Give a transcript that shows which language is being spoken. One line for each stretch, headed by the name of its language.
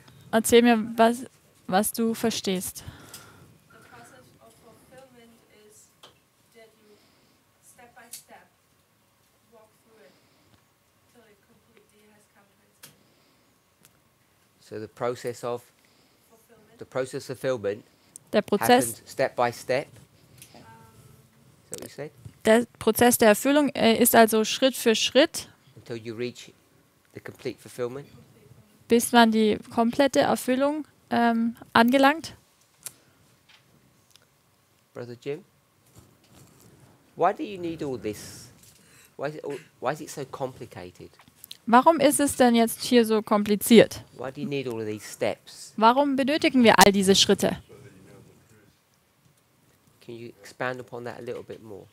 German: Erzähl mir, was du verstehst.
English: The process of fulfillment is that you step by step walk through it till it completely has come to its end. So the process of Fulfillment. fulfillment
German: Der Prozess,
English: happens step by step. Is that what you said?
German: der Prozess der Erfüllung ist also Schritt für Schritt,
English: Until you reach the complete fulfillment.
German: bis man die komplette Erfüllung angelangt.
English: Brother Jim? Why do you need all this? Why is it so complicated?
German: Warum ist es denn jetzt hier so kompliziert?
English: Why do you need all of these steps?
German: Warum benötigen wir all diese Schritte?
English: Can you expand upon that a little bit more?